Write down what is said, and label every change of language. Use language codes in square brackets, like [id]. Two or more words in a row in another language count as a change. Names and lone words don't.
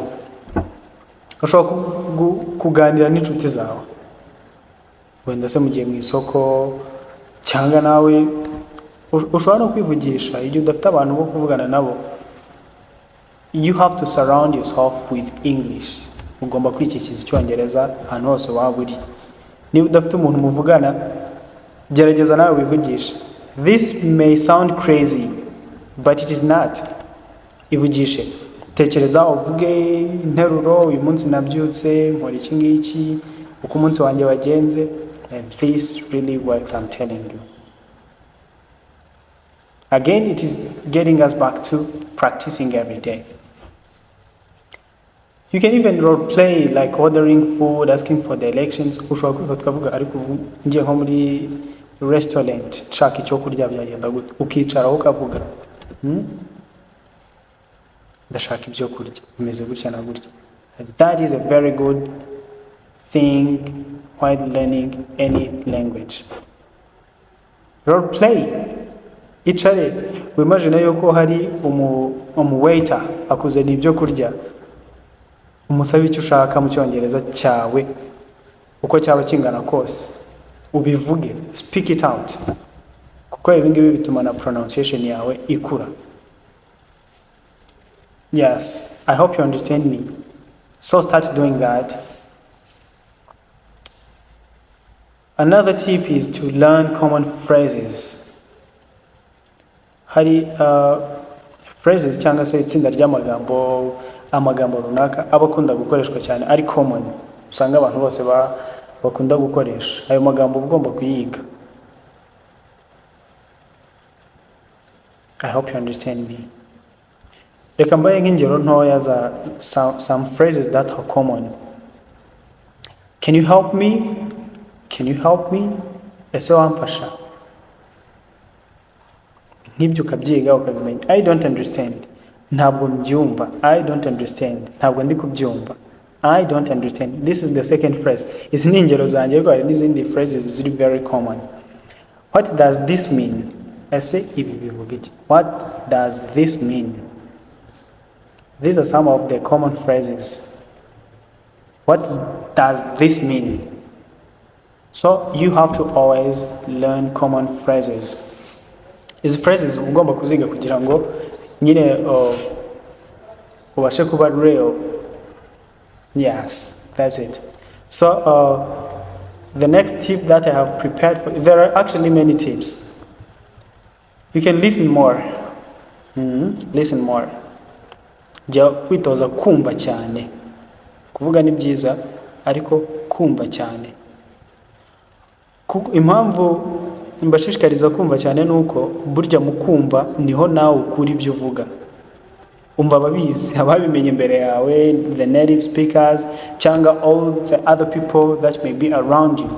[rw] Ushobora kuganira n'inshuti zawe, wenda se mugiye mu isoko, cyangwa nawe ushobora no kwivugisha igihe udafite abantu bo kuvugana nabo. [en] You have to surround yourself with English. [rw] Ugomba kwikikiza Icyongereza ahantu hose waba uri. Niba udafite umuntu muvugana, gerageza nawe wivugisha. [en] This may sound crazy, but it is not. [rw] Ivugishe. Tekereza uvuge interuro, uyu munsi nabyutse, nkora iki ngiki, uko umunsi wanjye wagenze, [en] and this really works, I'm telling you. Again, it is getting us back to practicing every day. You can even role play, like ordering food, asking for directions. [rw] Ushobora kwifata ukavuga ariko ngiye nko muri restaurant nshaka icyo kurya byagenda gute, ukicara ukavuga ndashaka ibyo kurya bimeze gutya na gutya. [en] That is a very good thing while learning any language. Role play. [rw] Icare wimagine yuko hari waiter akuzana ibyo kurya, umusabe icyo ushaka mu Cyongereza cyawe uko cyaba kingana kose, ubivuge, [en] speak it out, [rw] kuko ibi ngibi bituma na pronunciation yawe ikura. [en] Yes, I hope you understand me. So start doing that. Another tip is to learn common phrases. [rw] Hari phrases cyangwa se itsinda ry'amagambo, amagambo runaka abakunda gukoreshwa cyane, ari common, usanga abantu bose bakunda gukoresha ayo magambo. Ugomba kuyiga. [en] I hope you understand me. [rw] Reka mbaye nk'ingero ntoya za [en] some phrases that are common. Can you help me? Can you help me? [rw] Ese wamfasha? Nk'ibyo ukabyiga ukabimenya. [en] I don't understand. [rw] Ntabwo mbyumva. [en] I don't understand. [rw] Ntabwo ndi kubyumva. [en] I don't understand. This is the second phrase. [rw] Izi ni ingero zanjye, ariko hari n'izindi phrases ziri [en] very common. What does this mean? [rw] Ese ibi bivuga iki? [en] What does this mean? These are some of the common phrases. What does this mean? So you have to always learn common phrases. These phrases [rw] ugomba kuziga kugira ngo nyine ubashe kuba real. [en] Yes, that's it. So the next tip that I have prepared for, there are actually many tips. You can listen more. Listen more. [rw] Jya kwitoza kumva cyane. Kuvuga ni byiza, ariko kumva cyane. Impamvu mbashishikariza kumva cyane nuko burya mu kumva niho nawe ukuri ibyo uvuga. Umva ababizi, ababimenye imbere yawe, [en] the native speakers, cyangwa all the other people that may be around you.